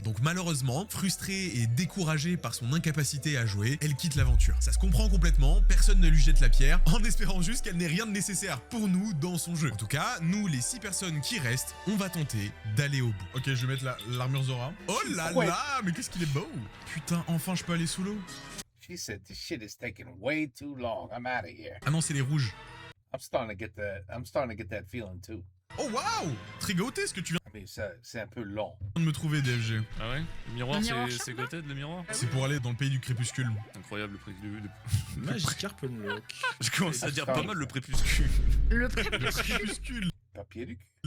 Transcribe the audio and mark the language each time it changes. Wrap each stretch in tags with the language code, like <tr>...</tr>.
<fr>Donc malheureusement, frustrée et découragée par son incapacité à jouer, elle quitte l'aventure. Ça se comprend complètement, personne ne lui jette la pierre, en espérant juste qu'elle n'ait rien de nécessaire pour nous dans son jeu. En tout cas, nous, les 6 personnes qui restent, on va tenter d'aller au bout. Ok, je vais mettre l'armure Zora. Oh là là, mais qu'est-ce qu'il est beau. Putain, enfin je peux aller sous l'eau.</fr> <en>She said this shit is taking way too long. I'm out of here.</en> <fr>Ah non, c'est les rouges.</fr> <en>I'm starting to get that feeling too.</en> <fr>Oh waouh, très gâté ce que tu viens</fr> <en>I mean,</en> <fr>c'est un peu long. de me trouver, DFG. Ah ouais. Le miroir, Le miroir c'est Gothead le miroir. C'est pour aller dans le pays du crépuscule. Incroyable le prix Magic Carpenlock. Je commence à dire pas mal le prépuscule. Le pré... Crépuscule. Papier du cul.</fr>